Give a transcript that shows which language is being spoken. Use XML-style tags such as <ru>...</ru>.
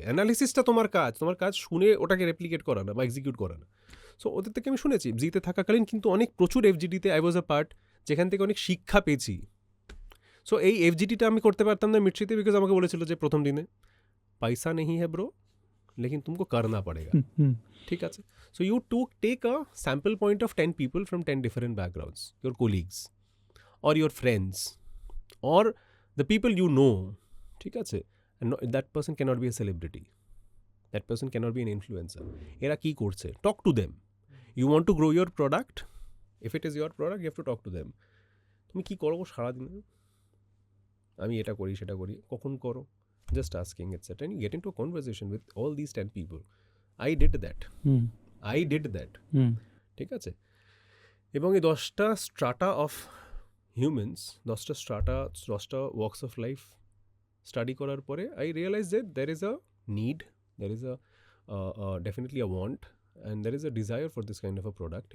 <bn>অ্যানালিসিসটা তোমার কাজ, তোমার কাজ শুনে ওটাকে রেপ্লিকেট করা না বা এক্সিকিউট করা না। সো ওদের থেকে আমি শুনেছি, জিতে থাকাকালীন কিন্তু অনেক প্রচুর এফজিডিতে</bn> <en>I was a part,</en> <bn>যেখান থেকে অনেক শিক্ষা পেয়েছি। সো এই এফজিডিটা আমি করতে পারতাম না মির্চিতে, বিকজ আমাকে বলেছিল যে প্রথম দিনে পয়সা নেই হ্যাঁ ব্রো,</bn> <hi>লেকিন তুমকো করনা পড়েগা।</hi> <bn>ঠিক আছে,</bn> <en>so you take a sample point of 10 people from 10 different backgrounds,</en> <hi>your colleagues और योर फ्रेंड्स और</hi> <en>the people you know, ঠিক আছে, and that person cannot be a celebrity, that person cannot be an influencer.</en> <bn>এরা কি করছে,</bn> <en>talk to them. You want to grow your product, if it is your product you have to talk to them.</en> <bn>তুমি কি করো সারাদিনে? আমি এটা করি সেটা করি, কখন করো,</bn> <en>just asking etc, and you get into a conversation with all these 10 people. I did that.</en> <bn>ঠিক আছে, এবং এই</bn> <en>10টা strata of humans, 10টা strata, 10টা ওয়ার্কস অফ লাইফ স্টাডি করার পরে I realise that there is a need, there is a definitely a want, and there is a desire for this kind of a product.</en>